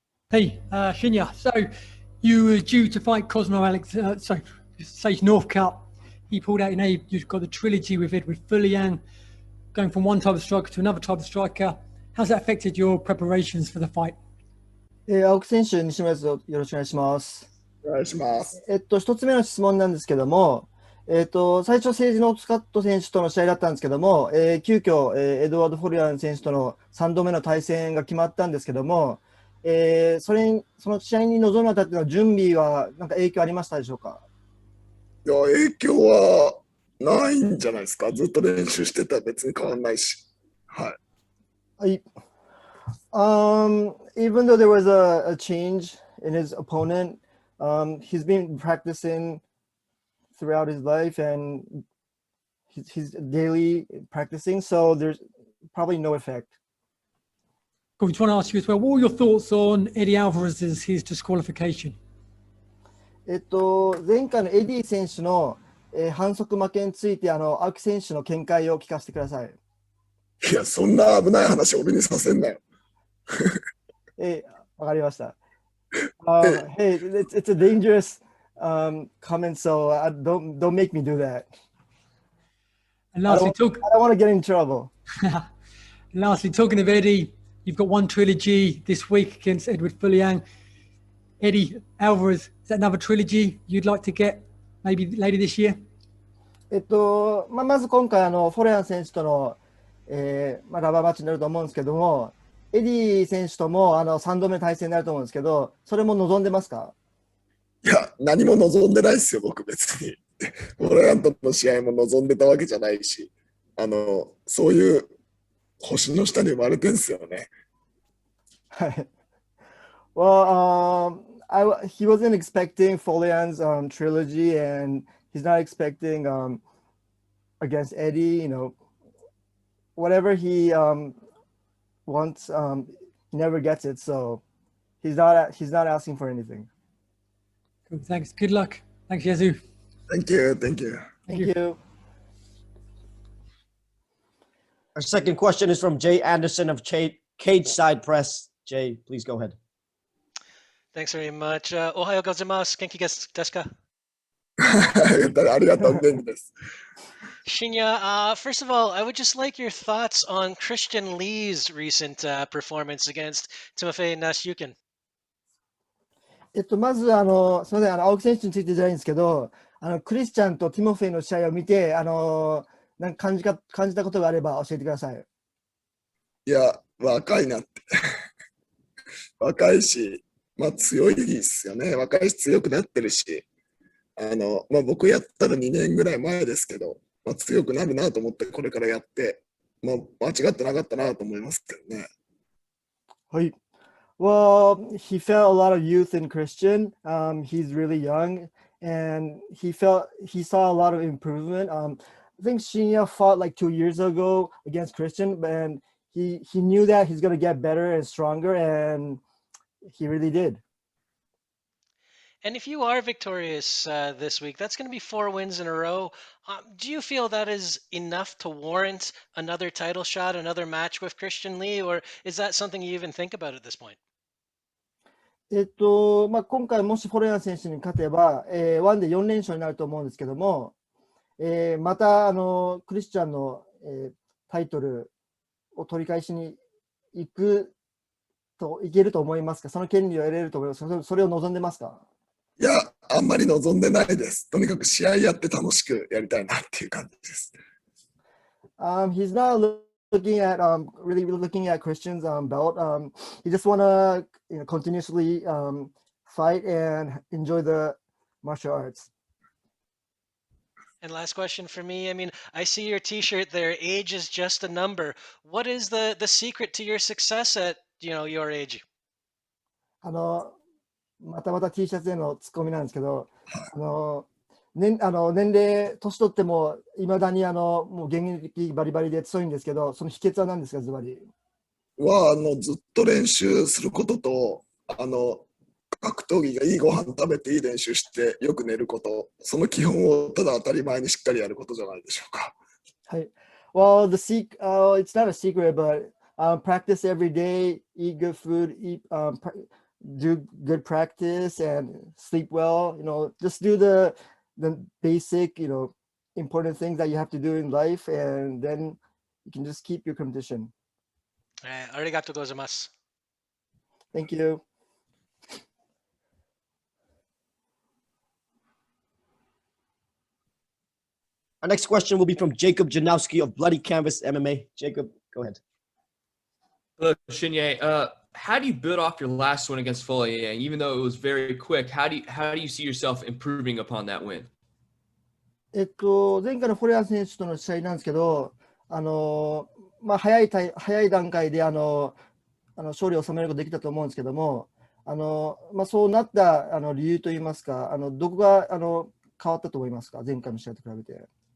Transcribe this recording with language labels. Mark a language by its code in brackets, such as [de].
[en] Hey, Shinya. So you were due to fight Sage Northcutt. He pulled out. You've got the trilogy with Eduard Folayang, going from one type of striker to another type of striker. How's that affected your preparations for the fight? [ja] 青木選手、西村です。よろしくお願いします。お願いします。一つ目の質問なんですけども、最初、セージノーツカット選手との試合だったんですけども、急遽、エドワード・フォリアン選手との3度目の対戦が決まったんですけども、その試合に臨むにあたっての準備は何か影響ありましたでしょうか？いや、影響はないんじゃないですか。ずっと練習してたら別に変わんないし。はい。 [en] Even though there was a change in his opponent, he's been practicing throughout his life and he's daily practicing, so there's probably no effect. I just want to ask you as well, what were your thoughts on Eddie Alvarez's his disqualification? [ja] 前回のエディ選手の、反則負けについて青木選手の見解を聞かせてください。いや、そんな危ない話俺にさせんなよ。わかりました。 [en] Hey, it's a dangerous comment, so don't make me do that. And lastly, I don't want to get in trouble. Lastly, talking of Eddie, you've got one trilogy this week against Eduard Folayang. Eddie Alvarez, is that another trilogy you'd like to get maybe later this year? [ja] まず今回フォレアン選手との、ラバーマッチになると思うんですけども、エディ選手とも3度目の対戦になると思うんですけど、それも望んでますか？いや、何も望んでないですよ、僕別に。フォレアンとの試合も望んでたわけじゃないし、そういう星の下に生まれてんすよね。はい。 [en] Well, he wasn't expecting Folayang's trilogy, and he's not expecting against Eddie. You know, whatever he wants, he never gets it. So he's not asking for anything. Cool, thanks. Good luck. Thanks, Yazoo. Thank you. Thank you. Thank you. Our second question is from Jay Anderson of Cage Side Press. Jay, please go ahead. Thanks very much. [ja] Ohayo gozaimasu. Genki desu ka? ありがとう、元気です。 [en] Shinya, first of all, I would just like your thoughts on Christian Lee's recent performance against Timofey Nasyukin. [ja] まずすみません、青木選手についてじゃないんですけど、クリスチャンとティモフェイの試合を見て、なんか感じたことがあれば教えてください。いや、若いなって。若いし、強いですよね。若いし強くなってるし、僕やったら2年ぐらい前ですけど、強くなるなと思ってこれからやって、間違ってなかったなと思いますけどね。はい。 [en] Well, he felt a lot of youth in Christian. He's really young, and he saw a lot of improvement. I think Shinya fought like 2 years ago against Christian, and he knew that he's gonna get better and stronger, and he really did. And if you are victorious this week, that's going to be 4 wins in a row. Do you feel that is enough to warrant another title shot, another match with Christian Lee, or is that something you even think about at this point? [ja] 今回もしフォレアン選手に勝てば、1で4連勝になると思うんですけども、またクリスチャンの、タイトルを取り返しにいけると思いますか？その権利を得れると思いますか？それを望んでますか？いや、あんまり望んでないです。とにかく試合やって楽しくやりたいなっていう感じです。 [en] He's not looking at really looking at Christian's belt. He just wanna continuously fight and enjoy the martial arts. And last question for me. I mean, I see your T-shirt there. Age is just a number. What is the secret to your success at your age? [ja] また T シャツへのツッコミなんですけど、年齢、年取っても、いまだにもう現役バリバリで強いんですけど、その秘訣は何ですか、ズバリ。はずっと練習することと、格闘技がいいご飯食べていい練習してよく寝ること、その基本をただ当たり前にしっかりやることじゃないでしょうか。はい。 [en] Well, it's not a secret, but practice every day, eat good food, do good practice, and sleep well. Just do the basic, important things that you have to do in life, and then you can just keep your condition. [ja] ありがとうございます。 [en] Thank you. Our next question will be from Jacob Janowski of Bloody Canvas MMA. Jacob, go ahead. Hello, Shinya. How do you build off your last win against Folayang? Even though it was very quick, how do you see yourself improving upon that win? [ja] 前回のフォレア選手との試合なんですけど、早い段階で勝利を収めることができたと思うんですけども、そうなった理由といいますか、どこが変わったと思いますか、前回の試合と比べて。